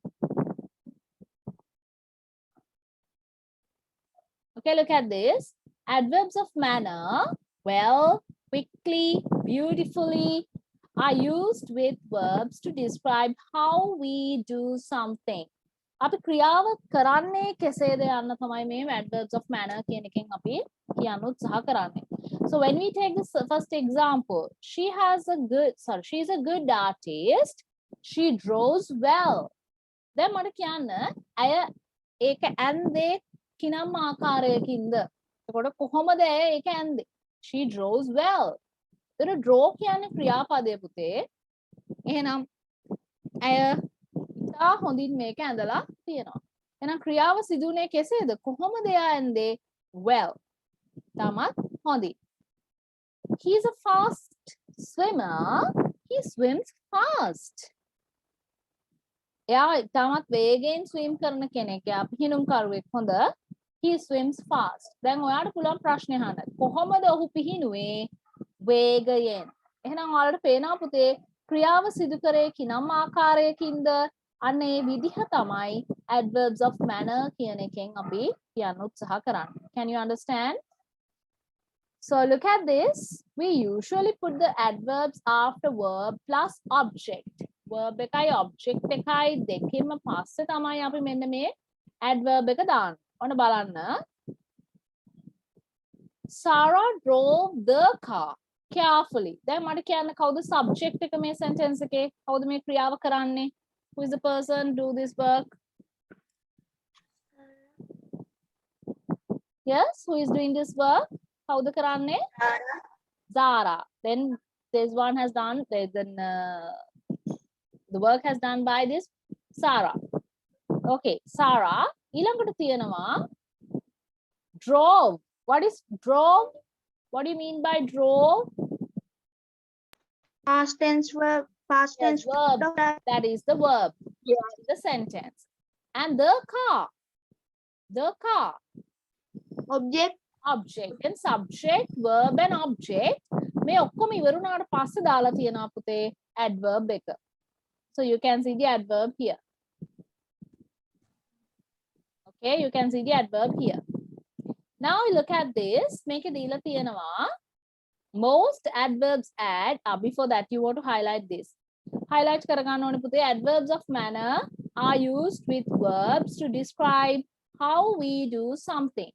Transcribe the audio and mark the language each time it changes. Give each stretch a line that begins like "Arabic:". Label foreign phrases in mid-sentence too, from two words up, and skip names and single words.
English: Okay, look at this. Adverbs of manner, well, quickly, beautifully, are used with verbs to describe how we do something.
Sinhala: අපි ක්‍රියාව කරන්නේ කෙසේද යන්න තමයි මේ
English: adverbs of manner
Sinhala: කියන එකෙන් අපි කියන්න උත්සාහ කරන්නේ.
English: So when we take this first example, she is a good artist. She draws well.
Sinhala: දැන් මට කියන්න අය ඒක ඇන්දේ කිනම් ආකාරයකින්ද? එතකොට කොහොමද ඇය ඒක ඇන්දේ?
English: She draws well.
Sinhala: ඒතර draw කියන්නේ ක්‍රියාපදය පුතේ. එහෙනම් ඇය ඉතා හොඳින් මේක ඇඳලා තියෙනවා. එහෙනම් ක්‍රියාව සිදුුනේ කෙසේද? කොහොමද එයා ඇන්දේ? Well. තමත් හොඳින්.
English: He is a fast swimmer. He swims fast.
Sinhala: එයා තමත් වේගයෙන් swim කරන කෙනෙක්. එයා පිහිනුම් කරුවෙක් හොඳ.
English: He swims fast.
Sinhala: දැන් ඔයාට පුළුවන් ප්‍රශ්නේ අහන්න. කොහොමද ඔහු පිහිනුවේ? වේගයෙන්. එහෙනම් ඔයාලට පේනවා පුතේ ක්‍රියාව සිදු කරේ කිනම් ආකාරයකින්ද? අන්න ඒ විදිහ තමයි
English: adverbs of manner
Sinhala: කියන එකෙන් අපි කියන්න උත්සාහ කරන්නේ.
English: Can you understand? So look at this. We usually put the adverbs after verb plus object.
Sinhala: Verb එකයි object එකයි දෙකෙන්ම පස්සේ තමයි අපි මෙන්න මේ adverb එක දාන්නේ. ඔන්න බලන්න.
English: Sarah drove the car carefully.
Sinhala: දැන් මට කියන්න කවුද subject එක මේ sentence එකේ? කවුද මේ ක්‍රියාව කරන්නේ?
English: Who is the person do this work? Yes, who is doing this work?
Sinhala: කවුද කරන්නේ? Zara.
English: Then this one has done then The work has done by this Sarah. Okay, Sarah. ඊළඟට තියෙනවා drove. What is drove? What do you mean by drove? Past tense verb. Past Yes, tense verb. verb. That is the verb. Yeah. The sentence. And the car. The car. Object. Object and subject, verb and object.
Sinhala: මේ ඔක්කොම ඉවරුණාට පස්සේ දාලා තියෙනවා පුතේ adverb එක.
English: So you can see the adverb here. Okay, you can see the adverb here. Now look at this.
Sinhala: මේක දීලා තියෙනවා
English: most adverbs add. Before that you want to highlight this.
Sinhala: Highlight කරගන්න ඕනේ පුතේ
English: adverbs of manner are used with verbs to describe how we do something.